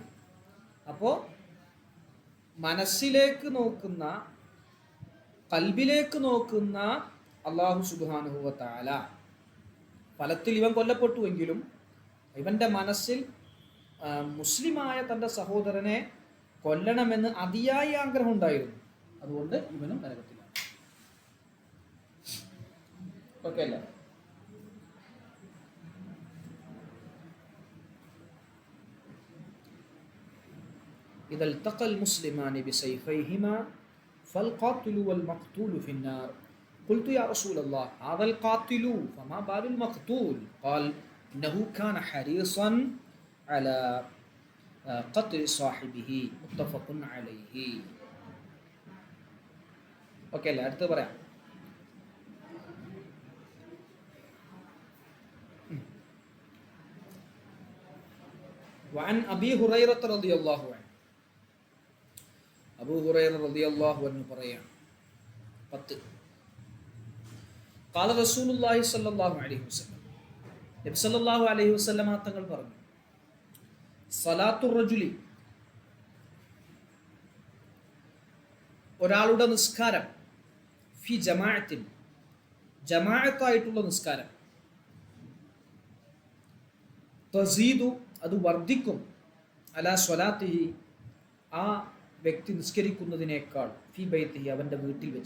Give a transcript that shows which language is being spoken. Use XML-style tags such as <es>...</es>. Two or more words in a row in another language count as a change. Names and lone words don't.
<ml>അപ്പോൾ മനസ്സിലേക്ക് നോക്കുന്ന, കൽബിലേക്ക് നോക്കുന്ന</ml> <ar>الله سبحانه وتعالى</ar> <ml>ഫലത്തിൽ ഇവൻ കൊല്ലപ്പെട്ടുവെങ്കിലും ഇവൻ്റെ മനസ്സിൽ മുസ്ലിമായ തൻ്റെ സഹോദരനെ കൊല്ലണമെന്ന് അതിയായ ആഗ്രഹം ഉണ്ടായിരുന്നു. അതുകൊണ്ട് ഇവനും നരകത്തിലാണ്. ഓക്കെ അല്ലേ?</ml> <ar>إذا التقى المسلمان بسيفيهما فالقاتل والمقتول في النار قلت يا رسول الله هذا القاتل فما بال المقتول قال إنه كان حريصا على قتل صاحبه متفق عليه.</ar> <ml>ഓക്കെ അല്ലേ? അടുത്ത് പറയാം.</ml> <ar>وعن أبي هريرة رضي الله عنه,</ar> <ml>അബൂ ഹുറൈറ</ml> <ar>رضي الله عنه</ar> <ml>പറയാം, 10</ml> <ar>قال رسول الله صلى الله عليه وسلم, നബി صلى الله عليه وسلم</ar> <ml>തങ്ങൾ പറഞ്ഞു,</ml> <ar>صلاة الرجل,</ar> <ml>ഒരാളുടെ നിസ്കാരം,</ml> <ar>في جماعة,</ar> <ml>ജമാഅത്തായിട്ടുള്ള നിസ്കാരം,</ml> <ar>തസീദു,</ar> <ml>അത് വർദ്ധിക്കും,</ml> <ar>على صلاته,</ar> <ml>ആ വ്യക്തി നിസ്കരിക്കുന്നതിനേക്കാൾ,</ml> <ar>في بيته,</ar> <ml>അവൻ്റെ വീട്ടിൽ വെച്ച്.</ml>